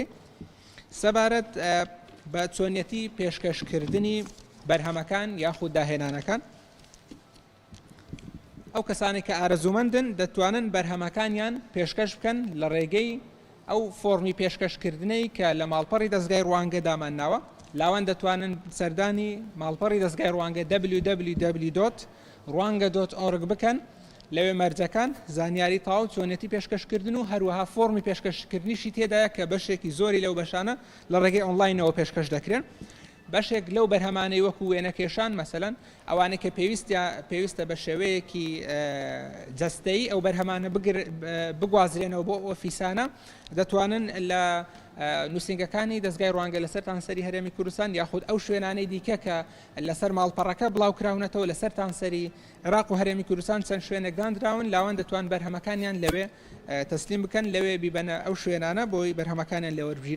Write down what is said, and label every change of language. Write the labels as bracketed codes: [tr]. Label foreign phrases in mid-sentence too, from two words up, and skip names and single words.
[ckb] سەبارەت بە چۆنیەتی پێشکەشکردنی بەرهەمەکان یاخود داهێنانەکان، ئەو کەسانی کە ئارەزوومەندن دەتوانن بەرهەمەکانیان پێشکەش بکەن لە ڕێگەی ئەو فۆرمی پێشکەشکردنەی کە لە ماڵپەڕی دەستگای ڕوانگە دامانناوە. لاوان دەتوانن سەردانی ماڵپەڕی دەستگای ڕوانگە www.rwanga.org بکەن، لەوێ مەرجەکان زانیاری تاو چۆنێتی پێشکەشکردن و هەروەها فۆرمی پێشکەشکردنیشی تێدایە کە بەشێکی زۆری لەو بەشانە لە ڕێگەی ئۆنلاینەوە پێشکەش دەکرێن. بەشێک لەو بەرهەمانەی وەکو وێنەکێشان مەسەلەن ئەوانەی کە پێویستە بە شێوەیەکی جەستەیی ئەو بەرهەمانە بگوازرێنەوە بۆ ئۆفیسانە دەتوانن لە نووسنگەکانی دەستگای ڕوانگە لەسەر تانسەری هەرێمی کوردستان یاخود ئەو شوێنانەی دیکە کە لەسەر ماڵپەڕەکە بڵاوکراونەتەوە لەسەر تانسەری عێراق و هەرێمی کوردستان چەند شوێنێک دانراون، لاوان دەتوان بەرهەمەکانیان لەوێ تەسلیم بکەن، لەوێ بیبەنە ئەو شوێنانە بۆی بەرهەمەکانیان لێوەربژیرە.